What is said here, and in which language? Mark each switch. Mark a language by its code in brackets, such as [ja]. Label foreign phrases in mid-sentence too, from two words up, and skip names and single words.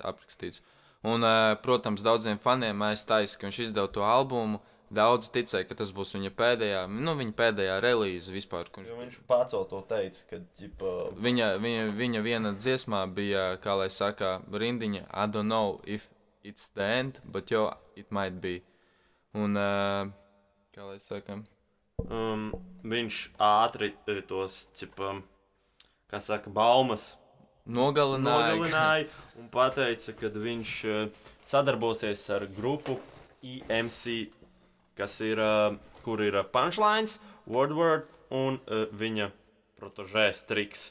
[lv] aprakstīts. Un, protams, daudziem faniem aizstājas, ka viņš izdeva to albumu. Daudz ticēja, ka tas būs viņa pēdējā relīze vispār. Viņš pats to teica, ka viņa viena dziesmā bija, kā lai saka, rindiņa [en] I don't know if it's the end, but it might be. [lv] Un, kā lai saka... viņš ātri tos, kā saka, baumas nogalināja un pateica, ka viņš sadarbosies ar grupu EMC, kas ir, kur ir Punchlines, Wordword un viņa protožē Strix.